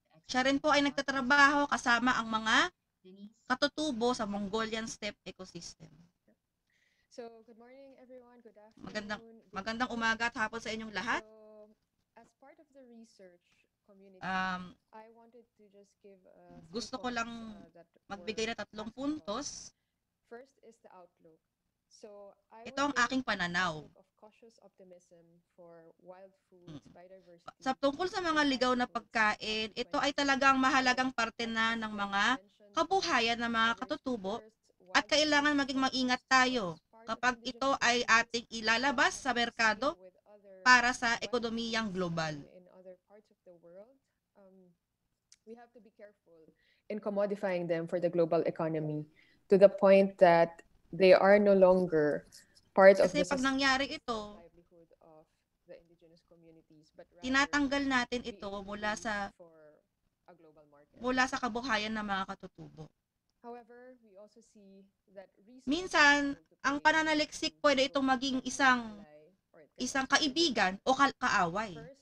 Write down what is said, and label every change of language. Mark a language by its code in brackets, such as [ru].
[tl] Siya rin po ay nagtatrabaho kasama ang mga katutubo sa Mongolian steppe ecosystem. [en] So, good morning everyone, good afternoon. [tl] Magandang umaga at hapon sa inyong lahat. [en] So, as part of the research community, I wanted to just give [tl] gusto ko lang magbigay na 3 puntos. [en] First is the outlook. So, [tl] ito ang aking pananaw. [en] Of cautious optimism for wild foods, biodiversity. [tl] Sa tungkol sa mga ligaw na pagkain, ito ay talagang mahalagang parte na ng mga kabuhayan ng mga katutubo at kailangan maging maingat tayo kapag ito ay ating ilalabas sa merkado para sa ekonomiyang global. [en] In other parts of the world, we have to be careful in commodifying them for the global economy to the point that they are no longer part of the [tl] pag nangyari ito, [en] livelihood of the indigenous communities, but rather [tl] tinatanggal natin ito mula sa [en] for a global market. [tl] Kabuhayan ng mga katutubo. [en] However, we also see that [tl] minsan, ang pananaliksik pwede itong maging isang kaibigan o kaaway.